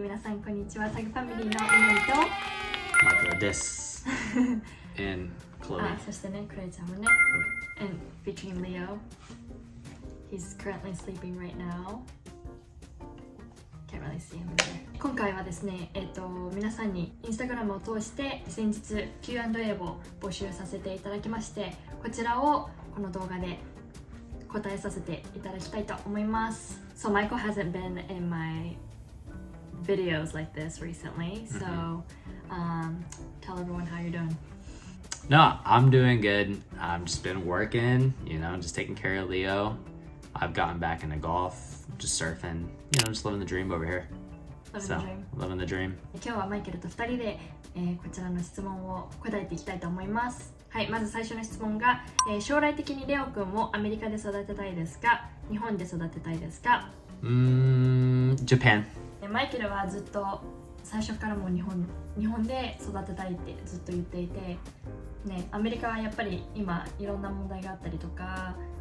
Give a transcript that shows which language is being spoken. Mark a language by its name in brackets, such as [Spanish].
[Japanese] 皆さんこんにちは。タグファミリーのみなみとマイケルです。 [English] And Chloe. [Japanese] そしてね、クロエちゃんもね。 [English] And featuring Leo. He's currently sleeping right now. Can't really see him there. [Japanese] 今回はですね、皆さんにインスタグラムを通して先日 Q&A を募集させていただきまして、こちらをこの動画で答えさせていただきたいと思います。 [English] So Michael hasn't been in my videos like this recently, so tell everyone how you're doing. No, I'm doing good. I've just been working, just taking care of Leo. I've gotten back into golf, just surfing, just living the dream over here. Living the dream. [Japanese] 今日はマイケルと2人で、こちらの質問を答えていきたいと思います。はい、まず最初の質問が、将来的にレオくんをアメリカで育てたいですか、日本で育てたいですか [English] ？Japan. [Japanese] マイケルはずっと最初からもう日本で育てたいってずっと言っていて、ね、アメリカはやっぱり今いろんな問題があったりとか、